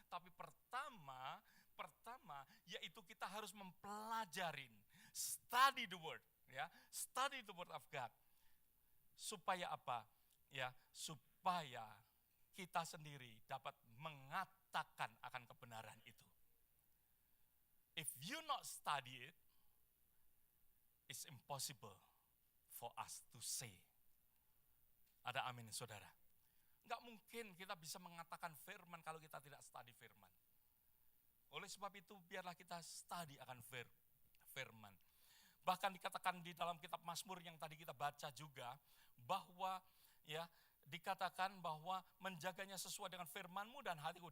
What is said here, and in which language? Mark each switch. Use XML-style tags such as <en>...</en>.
<id>Tapi pertama yaitu kita harus mempelajarin,</id> <en>study the word.</en> <id>Ya,</id> <en>study the word of God.</en> <id>Supaya apa? Ya, supaya kita sendiri dapat mengatakan akan kebenaran itu.</id> <en>If you not study it, it's impossible for us to say.</en> <id>Ada amin, saudara. Enggak mungkin kita bisa mengatakan firman kalau kita tidak study firman. Oleh sebab itu biarlah kita study akan firman. Bahkan dikatakan di dalam kitab Mazmur yang tadi kita baca juga, bahwa ya dikatakan bahwa menjaganya sesuai dengan firman-Mu dan hatiku.</id>